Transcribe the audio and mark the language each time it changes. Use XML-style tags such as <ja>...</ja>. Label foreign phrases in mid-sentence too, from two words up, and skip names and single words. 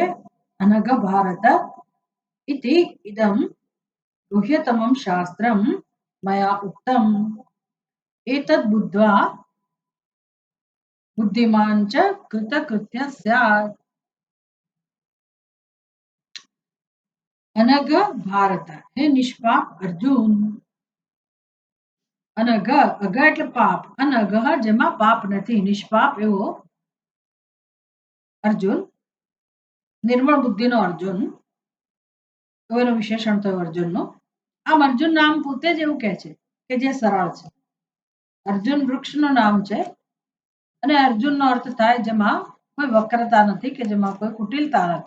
<sa>अनघ भारत इति इदं गुह्यतमं शास्त्रं मया उक्तम् एतद् बुद्ध्वा बुद्धिमान् च कृतकृत्यः स्यात्। अनघ भारत हे निष्पाप अर्जुन।</sa> <gu>अनघ अघ એટલે પાપ અનઘ જેમાં પાપ નથી નિષ્પાપ એવો અર્જુન નિર્મળ બુદ્ધિનો અર્જુન એનું વિશેષણ થયું અર્જુનનું। આમ અર્જુન નામ પોતે જ એવું કહે છે કે જે સરળ છે। અર્જુન વૃક્ષનું નામ છે અને અર્જુનનો અર્થ થાય જેમાં કોઈ વક્રતા નથી કે જેમાં કોઈ કુટિલતા નથી।</gu>